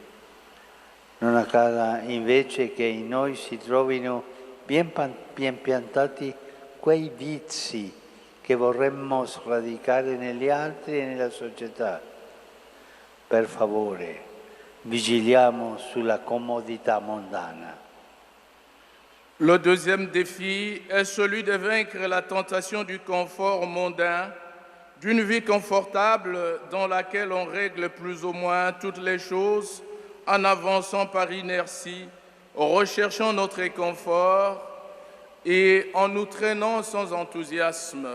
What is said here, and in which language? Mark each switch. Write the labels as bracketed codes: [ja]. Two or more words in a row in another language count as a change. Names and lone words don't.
[it] Non accada invece che in noi si trovino bien piantati quei vizi che vorremmo sradicare negli altri e nella società. Per favore, vigiliamo sulla comodità mondana. [fr] Le deuxième défi est celui de vaincre la tentation du confort mondain, d'une vie confortable dans laquelle on règle plus ou moins toutes les choses en avançant par inertie, recherchant notre réconfort et en nous traînant sans enthousiasme.